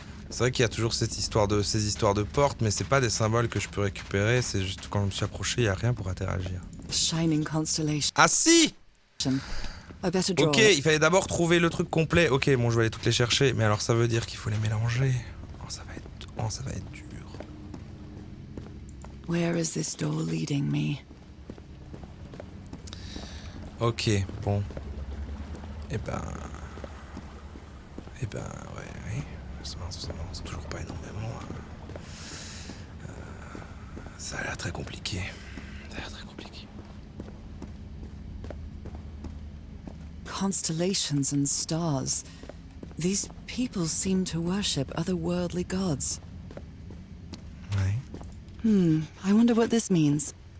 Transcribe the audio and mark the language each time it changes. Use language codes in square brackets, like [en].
[fr] C'est vrai qu'il y a toujours ces histoires de portes, mais c'est pas des symboles que je peux récupérer, c'est juste quand je me suis approché, il n'y a rien pour interagir. [en] Shining constellation. [fr] Ah si! [en] I better draw Ok, it. [fr] il fallait d'abord trouver le truc complet. Ok, bon, je vais aller toutes les chercher, mais alors ça veut dire qu'il faut les mélanger. Oh, ça va être dur. [en] Where is this door leading me? [fr] Ok, bon. Eh ben, ouais. Ça avance toujours pas énormément. Ça a l'air très compliqué. [en] Constellations and stars. These people seem to worship otherworldly gods. [fr] Ouais. [en] I wonder what this means.